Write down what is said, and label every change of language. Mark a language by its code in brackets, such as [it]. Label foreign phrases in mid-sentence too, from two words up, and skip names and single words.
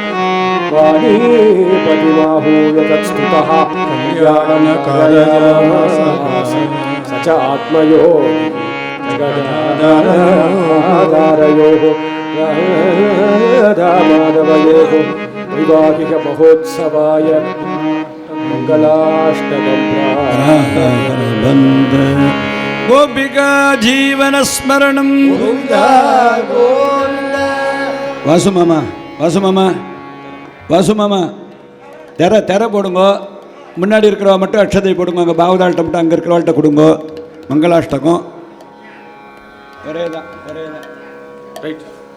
[sa] वाणीपतिमाहूय तत्स्तुतः कल्याणकार्यमास स च आत्मयोः जगदाधारयोः राधामाधवयोः वैवाहिक महोत्सवाय मङ्गलाष्टकं बन्द गोपिका जीवन स्मरणं [ta] வாசு மாமா வாசு மாமா வாசு மாமா தெர போடுங்க. முன்னாடி இருக்கிறவ மட்டும் அக்ஷதை போடுங்க. அங்கே பாவதாள்கிட்ட மட்டும் அங்கே இருக்கிறவாள்கிட்ட கொடுங்க. மங்களாஷ்டகம் ஒரே தான் ரைட்.